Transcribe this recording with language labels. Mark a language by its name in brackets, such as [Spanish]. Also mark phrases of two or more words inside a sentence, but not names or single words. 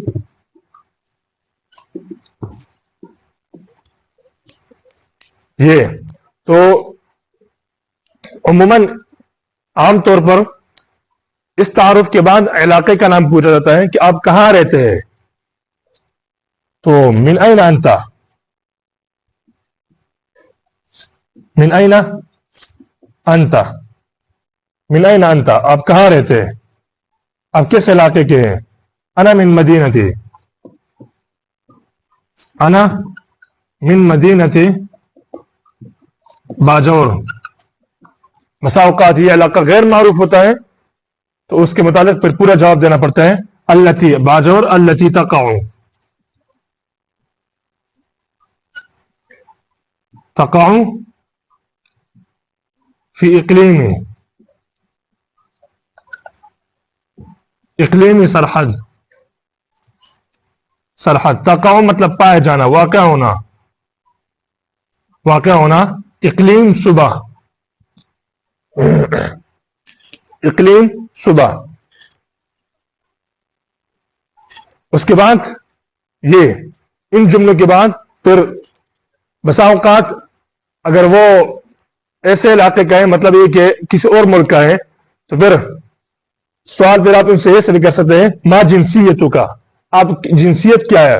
[Urdu] یہ تو عموماً عام طور پر اس تعارف کے بعد علاقے کا نام پوچھا جاتا ہے کہ آپ کہاں رہتے ہیں. تو [Arabic] من این انت، من این انت، من این انت، [Urdu] آپ کہاں رہتے ہیں، آپ کس علاقے کے ہیں. [Arabic] انا من مدینتی، انا من مدینتی باجور. [Urdu] بسا اوقات یہ علاقہ غیر معروف ہوتا ہے تو اس کے متعلق پھر پورا جواب دینا پڑتا ہے. [Arabic] التی باجور، التی تقع، تقع فی اقلیم، اقلیم سرحد، سرحد. [Urdu] تقع مطلب پائے جانا، واقع ہونا، واقع ہونا. [Arabic] اقلیم صبح، اقلیم صبح. [Urdu] اس کے بعد یہ ان جملوں کے بعد پھر بسا اوقات اگر وہ ایسے علاقے کا ہے، مطلب یہ کہ کسی اور ملک کا ہے، تو پھر سوال پھر آپ ان سے یہ سر کر سکتے ہیں [Arabic] ما جنسیتو کا، [Urdu] آپ جنسیت کیا ہے؟